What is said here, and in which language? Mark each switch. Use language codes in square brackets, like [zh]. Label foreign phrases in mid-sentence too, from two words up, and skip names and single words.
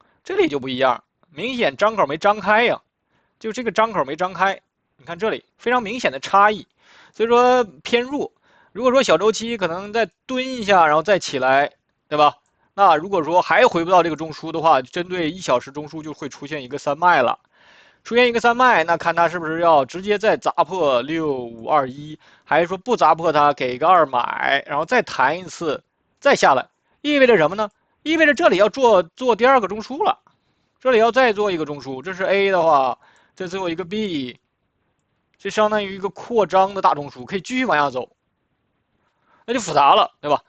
[zh] 這裡就不一樣，明顯張口沒張開呀，就這個張口沒張開。你看這裡非常明顯的差異，所以說偏弱。如果說小周期可能再蹲一下，然後再起來，對吧？那如果說還回不到這個中樞的話，針對1小時中樞就會出現一個三賣了。出現一個三賣，那看它是不是要直接再砸破6521，還是說不砸破它，給個2買，然後再彈一次，再下來，意味着什麼呢？意味着這裡要做第2個中樞了，這裡要再做一個中樞。這是 A 的話，這最後一個 B， 這相當於一個擴張的大中樞，可以繼續往下走，那就複雜了，對吧？